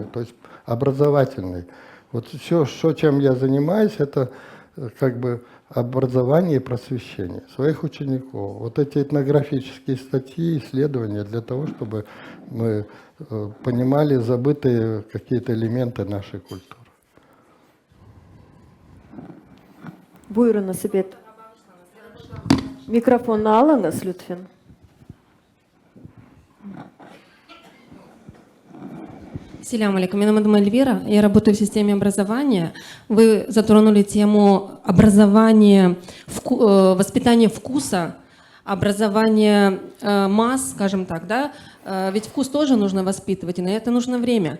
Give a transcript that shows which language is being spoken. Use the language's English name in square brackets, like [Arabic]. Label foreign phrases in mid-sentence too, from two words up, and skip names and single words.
[Russian] То есть образовательный. Вот все, чем я занимаюсь, это как бы образование и просвещение своих учеников. Вот эти этнографические статьи, исследования для того, чтобы мы понимали забытые какие-то элементы нашей культуры. [Crimean Tatar] Buyurun Asibet. Mikrofonu alınız lütfen. [Arabic] السلام عليكم. [Russian] Меня зовут Эльвира, я работаю в системе образования. Вы затронули тему образования, воспитания вкуса образование масс, скажем так, да, ведь вкус тоже нужно воспитывать, и на это нужно время.